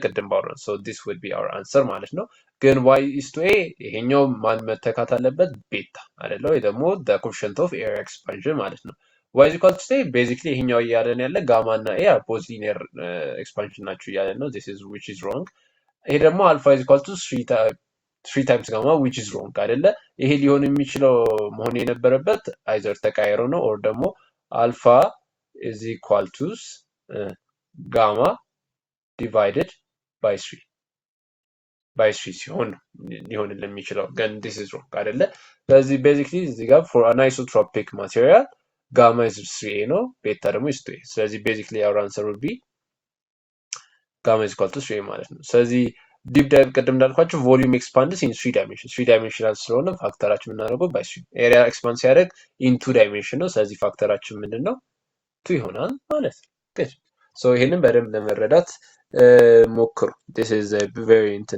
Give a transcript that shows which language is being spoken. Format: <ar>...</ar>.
<am>ቅድም ባወራን</am> <en>so this would be our answer</en> <am>ማለት ነው። ግን y is to a ይሄኛው ማን መተካት አለበት ቤታ አይደለ? ወይ ደግሞ</am> <en>the coefficient of air expansion ማለት ነው። y is equal to a basically ይሄኛው እያለን ያለ ጋማ እና a are both linear expansion ናቸው እያለን ነው this is which is wrong። ይሄ ደግሞ alpha is equal to 3 times gamma which is wrong አይደለ?</en> <am>ይሄ ሊሆን የሚችለው መሆን የነበረበት either ተቃይሮ ነው or ደግሞ</am> <en>alpha is equal to gamma divided by 3</en> <am>ሲሆን ሊሆን የሚችለው ግን this is wrong አይደለ?</am> <en>ስለዚህ basically እዚህ ጋር for anisotropic material gamma is 3a ነው ቤታ ደግሞ is 2a። ስለዚህ basically our answer would be ጋማ ኢዝ ኢኳል ቱ 3 ማለት ነው። ስለዚህ ዲፕ ዳይቭ ቅድም እንዳልኳችሁ ቮሊዩም ኤክስፓንድስ ኢን 3 ዳይሜንሽን 3 ዳይሜንሽናል ስለሆነ ፋክተራችን የምናደርገው ባይ 3 ኤሪያ ኤክስፓንድ ሲያደርግ ኢን 2 ዳይሜንሽን ነው። ስለዚህ ፋክተራችን ምንድነው 2 ይሆናል ማለት ነው። good so ይሄንን በደንብ ለመረዳት ሞክሩ። this is a very</en>